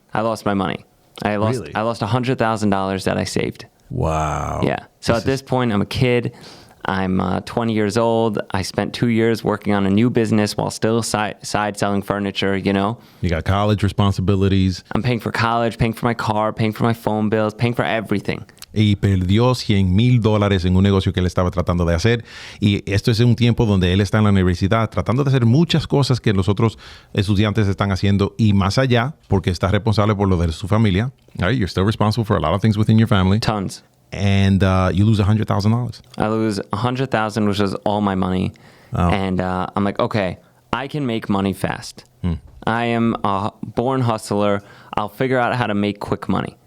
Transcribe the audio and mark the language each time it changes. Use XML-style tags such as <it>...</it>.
<en>I lost my money. I lost $100,000 that I saved. Wow. Yeah. So at this point, I'm a kid. I'm 20 years old. I spent 2 years working on a new business while still side selling furniture, you know. You got college responsibilities. I'm paying for college, paying for my car, paying for my phone bills, paying for everything.</en> <es>Y perdió $100,000 en un negocio que él estaba tratando de hacer. Y esto es un tiempo donde él está en la universidad tratando de hacer muchas cosas que los otros estudiantes están haciendo y más allá, porque está responsable por lo de su familia.</es> <en>Right? You're still responsible for a lot of things within your family. Tons. And you lose $100,000. I lose $100,000, which is all my money. Oh. And I'm like, okay, I can make money fast. I am a born hustler. I'll figure out how to make quick money.</en>